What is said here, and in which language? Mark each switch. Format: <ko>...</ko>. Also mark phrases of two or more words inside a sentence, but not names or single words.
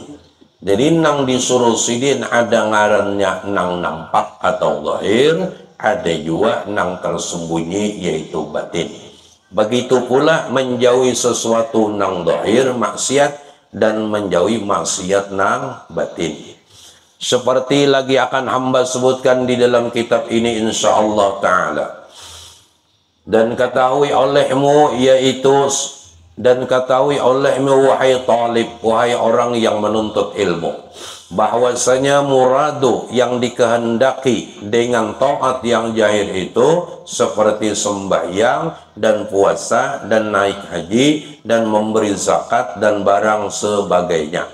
<bjn>Jadi nang disuruh sidin ada ngarannya nang nampak atau zahir, ada juga nang tersembunyi yaitu batin.</bjn> <id>Begitu pula menjauhi sesuatu nang zahir maksiat dan menjauhi maksiat nang batin. Seperti lagi akan hamba sebutkan di dalam kitab ini</id> <ar>insyaallah ta'ala.</ar> <id>Dan ketahui olehmu wahai talib, wahai orang yang menuntut ilmu, bahwasanya muradu yang dikehendaki dengan taat yang zahir itu seperti sembahyang dan puasa dan naik haji dan memberi zakat dan barang sebagainya.</id>